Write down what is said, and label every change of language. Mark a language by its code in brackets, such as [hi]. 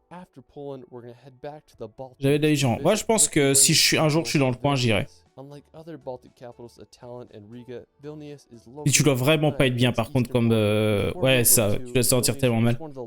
[en] After Poland, we're gonna head back to the Baltic. [fr] J'avais de la Légion. Moi, je pense que si un jour je suis dans le coin, j'irai. [en] Unlike other Baltic capitals, Tallinn and Riga, Vilnius is [fr] Et tu dois vraiment pas être bien, par contre, comme ouais, ça, tu dois te sentir tellement mal.